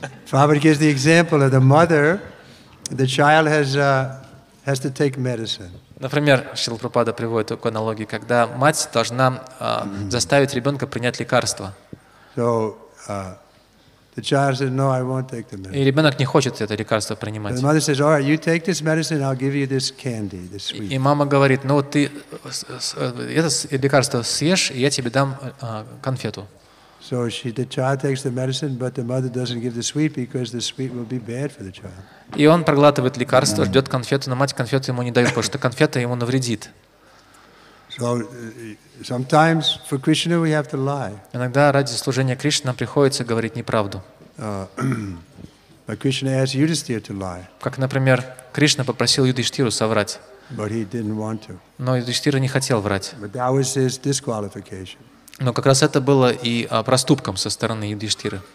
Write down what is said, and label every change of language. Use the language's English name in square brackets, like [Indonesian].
[English] Prabhupada gives the example of the mother. The child has to take medicine. [Russian] Например, Шрила Прабхупада приводит такую аналогию, когда мать должна заставить ребенка принять лекарство. [English] So the child says, "No, I won't take the medicine." [Russian] И ребенок не хочет это лекарство принимать. [English] The mother says, "All right, you take this medicine, I'll give you this candy, this sweet." [Russian] И мама говорит, ну вот ты это лекарство съешь, и я тебе дам конфету. [English] So the child takes the medicine, but the mother doesn't give the sweet because the sweet will be bad for the child. [Russian] И он проглатывает лекарство, ждет конфету, но мать конфету ему не дает, потому что конфета ему навредит. [English] So sometimes for Krishna we have to lie. [Russian] Иногда ради служения Кришне нам приходится говорить неправду. [English] But Krishna asked Yudhishthira to lie. [Russian] Как, например, Кришна попросил Юдхиштхиру соврать. [English] But he didn't want to. [Russian] Но Юдхиштхира не хотел врать. [English] But that was his disqualification. [Russian] Но как раз это было и проступком со стороны Юдхиштхиры.